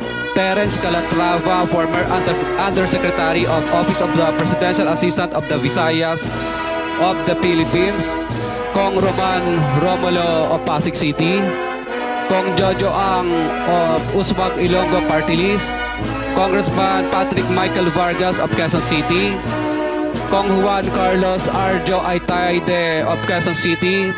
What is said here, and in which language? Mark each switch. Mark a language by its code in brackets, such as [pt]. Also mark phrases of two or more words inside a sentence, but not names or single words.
[en] Terence Calatrava, former Undersecretary of Office of the Presidential Assistant of the Visayas of the Philippines. Kong Roman Romulo of Pasig City. Kong Jojo Ang of Usmag Ilonggo Party List. Congressman Patrick Michael Vargas of Quezon City. Kong Juan Carlos Arjo Aitayde of Quezon City.